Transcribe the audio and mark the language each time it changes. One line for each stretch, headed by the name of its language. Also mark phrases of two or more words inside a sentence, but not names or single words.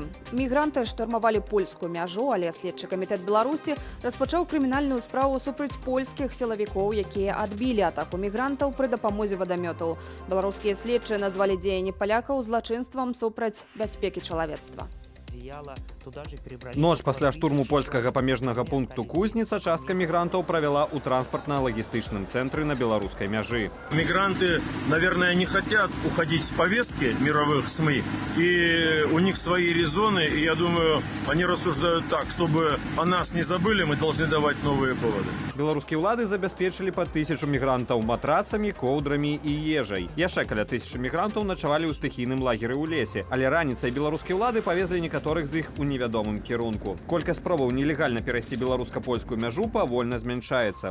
Belarusian: Мігранты штурмавалі польскую мяжу, але следчы камітэт Беларусі распачаў крымінальную справу супраць польскіх сілавікоў, якія адбілі атаку мігрантаў пры дапамозе вадамётаў. Беларускія следчыя назвалі дзеянні палякаў злачынствам супраць бяспекі чалавецтва. Ноч пасля штурму польскага памежнага пункту Кузніца частка мігрантаў правяла ў транспартна-лагістычным цэнтры на беларускай мяжы.
Russian: Мигранты, наверное, не хотят уходить с повестки мировых СМИ, и у них свои резоны, и я думаю, они рассуждают так, чтобы о нас не забыли, мы должны давать новые поводы.
Belarusian: Беларускія ўлады забяспечылі па 1000 мігрантаў матрацамі, коўдрамі і ежай. Яшчэ каля 1000 мігрантаў начавалі ў стыхійным лагеры ў лесе, але раніцай беларускія ўлады павезлі некаторых з іх у невядомым кірунку. Колькасць спробаў нелегальна перайсці беларуска-польскую мяжу павольна змяншаецца.